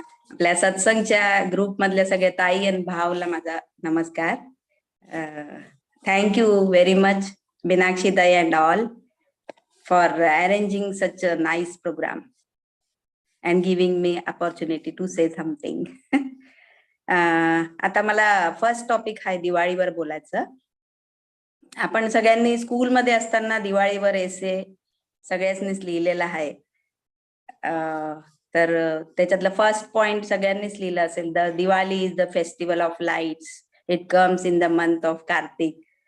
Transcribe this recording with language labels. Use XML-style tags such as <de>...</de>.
<mr>आपल्या सत्संगच्या ग्रुप मधल्या सगळ्या ताई आणि भावला माझा नमस्कार.</mr> <en>Thank you very much मीनाक्षीताई and all for arranging such a nice program and giving me opportunity to say something.</en> <mr>आता मला फर्स्ट टॉपिक आहे दिवाळीवर बोलायचं. आपण सगळ्यांनी स्कूलमध्ये असताना दिवाळीवर एसे सगळ्यांनीच लिहिलेला आहे. तर त्याच्यातलं फर्स्ट पॉइंट सगळ्यांनीच लिहिलं असेल,</mr> <en>The Diwali is the festival of lights, it comes in the month of Kartik.</en>